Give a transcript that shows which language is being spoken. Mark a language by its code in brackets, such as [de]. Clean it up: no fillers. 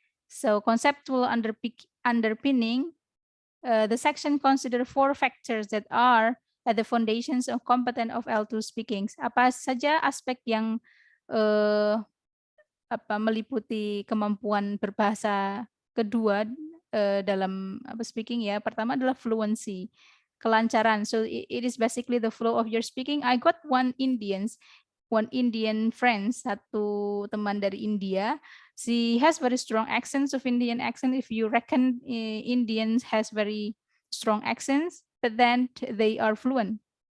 [en] So conceptual underpinning, the section consider 4 factors that are at the foundations of competent of L2 speakings. [id] Apa saja aspek yang meliputi kemampuan berbahasa kedua dalam speaking ya. Pertama adalah fluency, kelancaran. [en] So it is basically the flow of your speaking. I got one Indian friend, [id] satu teman dari India. [en] She has very strong accents of Indian accent. If you reckon Indians has very strong accents, but then they are fluent.